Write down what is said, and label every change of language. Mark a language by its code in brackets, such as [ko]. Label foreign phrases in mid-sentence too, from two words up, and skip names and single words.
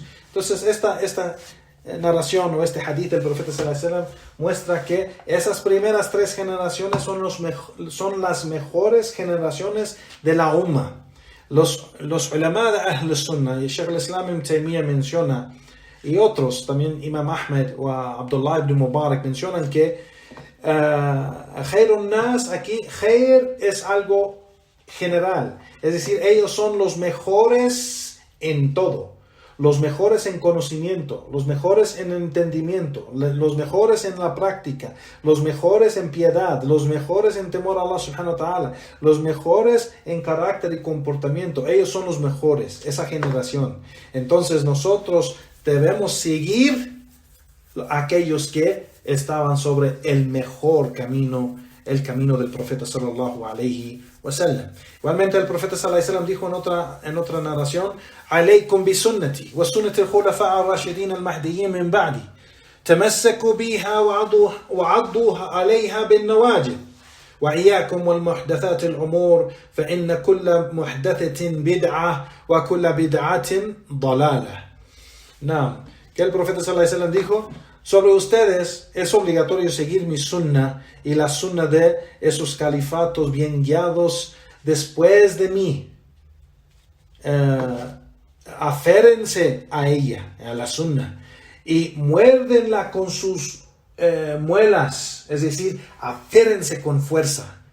[es] Entonces esta narración o este hadith del profeta [ar] صلى الله عليه وسلم [es] muestra que esas primeras tres generaciones son las mejores generaciones de la umma. Los ulama de [ar] أهل سنة, [es] y Shaykh al-Islam Ibn Taymiyyah menciona, y otros también, Imam Ahmed o Abdullah ibn Mubarak mencionan que [ar] خير الناس, [es] aquí Khair es algo general, es decir, ellos son los mejores en todo, los mejores en conocimiento, los mejores en entendimiento, los mejores en la práctica, los mejores en piedad, los mejores en temor a Allah [ar] سبحانه وتعالى, [es] los mejores en carácter y comportamiento. Ellos son los mejores, esa generación. Entonces nosotros debemos seguir a aquellos que estaban sobre el mejor camino, el camino del profeta [ar] صلى الله عليه وسلم. [es] Igualmente el profeta [ar] صلى الله عليه وسلم [es] dijo en otra narración, [ar] عليكم بسنتي وسنة الخلفاء الراشدين المهديين من بعدي تمسكوا بها وعضوا عليها بالنواجذ وإياكم ومحدثات الأمور فإن كل محدثة بدعة وكل بدعة ضلالة. [es] Que el profeta [ar] صلى الله عليه وسلم [es] dijo, sobre ustedes es obligatorio seguir mi sunna y la sunna de esos califatos bien guiados después de mí. Aférense a ella, a la sunna, y muérdenla con sus muelas, es decir, aférense con fuerza.